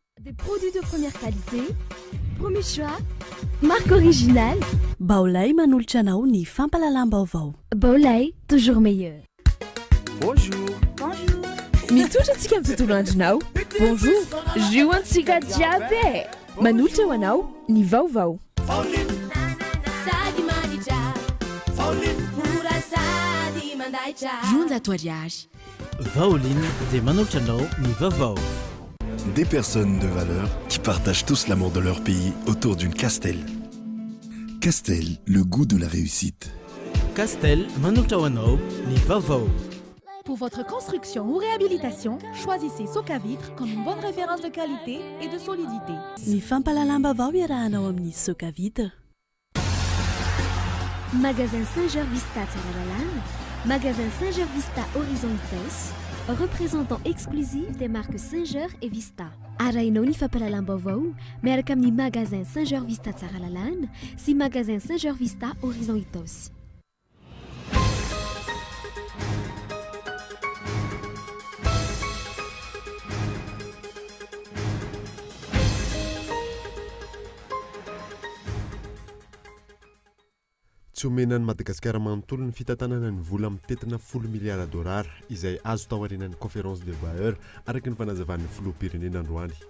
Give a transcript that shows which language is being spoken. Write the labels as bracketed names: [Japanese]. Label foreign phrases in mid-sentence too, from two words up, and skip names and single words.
[French] Des produits de première qualité, premier choix, marque originale. [Malagasy] Baolay manolotra anao ny fampalalam-baovao. [French] Baolay, toujours meilleur. Bonjour. Bonjour. [Malagasy] Mitotrantsika amin'ny tontolo andronao. Bonjour. Zioantsika jiaby. Manolotra ho anao ny vaovao. Junto ariary. Vaoline dia manolotra anao ny vaovao. [French] Des personnes de valeur qui partagent tous l'amour de leur pays autour d'une Castel. Castel, le goût de la réussite. [Malagasy] Castel manolotra ho anao ny vaovao. [French] Pour votre construction ou réhabilitation, choisissez Socavitre comme une bonne référence de qualité et de solidité. [Malagasy] Ny fampalalam-baovao iarahanao amin'ny Socavitre. Magasin Saint-Gervista Tsaralalane, [French] magasin Saint-Gervista Horizon Itos, représentant exclusif des marques Saint-Ger et Vista. [Malagasy] Arainao ny fampalalam-baovao miaraka amin'ny magasin Saint-Gervista Tsaralalane sy magasin Saint-Gervista Horizon Itos. Tsy omenan'ny Madagasikara manontolo ny fitantanana ny vola amin'ny tetina 10 miliara dollara izay azo tao aorianan'ny [French] conférence des bailleurs [Malagasy] araka ny fanazavan'ny filoham-pirenena androany.